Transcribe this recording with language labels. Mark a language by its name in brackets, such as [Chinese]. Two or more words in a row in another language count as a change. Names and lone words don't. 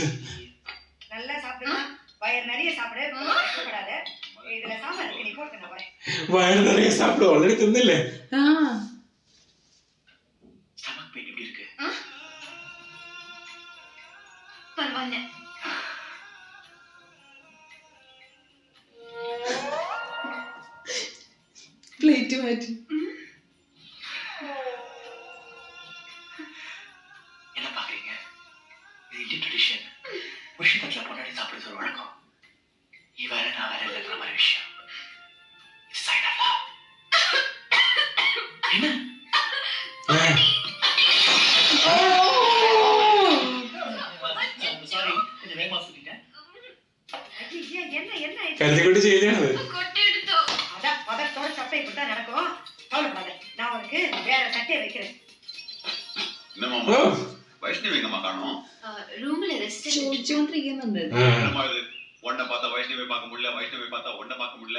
[Tamil] நல்லா சாப்பிடுமா, வயிறு நிறைய சாப்பிடு, கஷ்டப்படாத. இதுல சாம்பார் இருக்கு, நீ போட்டு நான் வரேன். வயிறு நிறைய சாப்பிடு, ஆல்ரெடி தின்னில்ல. [English] stomach pain [Tamil] எப்படி இருக்கு? பரவாயில்ல. [Malayalam] പ്ലേറ്റ് മാറ്റി. [Tamil] என்ன பாக்குறீங்க? இது [English] Indian tradition. [Tamil] புருஷன் தட்டுல பொண்டாட்டி சாப்பிடுறது ஒரு வழக்கம். நீ வேற நான் வேற இல்லைங்கிற மாதிரி விஷயம். [English] It's a sign of love. [Tamil] என்ன? சாரி, கொஞ்சம் வேகமா சொல்லிட்டேன். ஐயா, என்ன என்ன [Malayalam] കരുതിക്കൂട്ടി ചെയ്തത്. [Tamil] கொட்டை எடுத்தோ. அதான் பதத்தோட சப்பை இப்படி தான் நடக்கும். கவலைப்படாத, நான் உனக்கு வேற சட்டையை வைக்கிறேன். என்னமாமா வைஷ்ணவி எங்கம்மா காணோம்? ரூம்ல ரெஸ்ட் [Malayalam] ചോദിച്ചോണ്ടിരിക്കുന്നുണ്ട്. [Tamil] என்னமா இது? ஒன்ன பார்த்தா வைஷ்ணவி பார்க்க முடியல, வைஷ்ணவி பார்த்தா ஒன்ன பார்க்க முடியல.